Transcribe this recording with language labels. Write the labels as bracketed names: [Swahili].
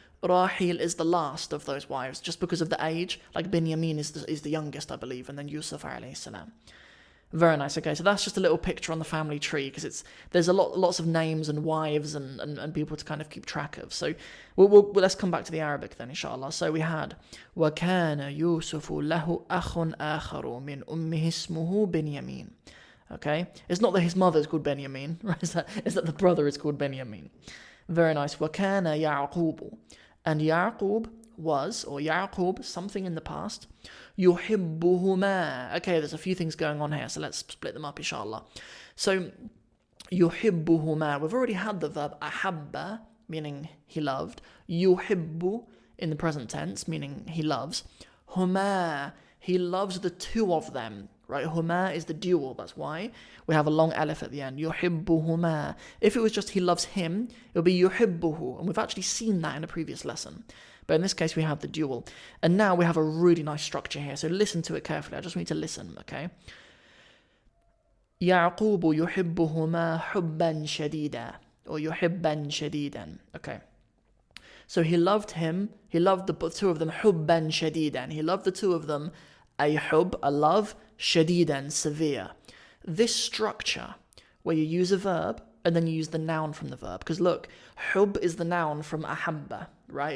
[English] Rahil is the last of those wives, just because of the age. Like Binyamin is the youngest, I believe, and then Yusuf alayhi salam. Very nice. Okay, so that's just a little picture on the family tree, because there's lots of names and wives and people to kind of keep track of. So let's come back to the Arabic then, inshallah. So we had [Arabic] وَكَانَ يُوسُفُ لَهُ أَخٌ آخَرُ مِنْ أُمِّهِ اسْمُهُ بِنْيَمِينَ. [English] Okay, it's not that his mother is called Benyamin, right? It's that the brother is called Benyamin. Very nice. [Arabic] وَكَانَ يَعْقُوبُ. [English] And Yaqub was, or Yaqub, something in the past, يُحِبُّهُمَا. Okay, there's a few things going on here, so let's split them up, inshallah. So, يُحِبُّهُمَا. We've already had the verb أَحَبَّ, meaning he loved. يُحِبُّ, in the present tense, meaning he loves. هُمَا, he loves the two of them. Right, huma is the dual, that's why we have a long alif at the end. Yuhibbuhuma. If it was just he loves him, it would be yuhibbuhu, and we've actually seen that in a previous lesson. But in this case, we have the dual. And now we have a really nice structure here, so listen to it carefully. I just need to listen, okay? [Arabic] يعقوب يحبهما حبا شديدا, or يحبا شديدا. [English] Okay. So he loved the two of them [Arabic] حبا شديدا. [English] He loved the two of them a hub, a love, shadidan, severe. This structure, where you use a verb and then you use the noun from the verb, because look, hub is the noun from ahabba, right?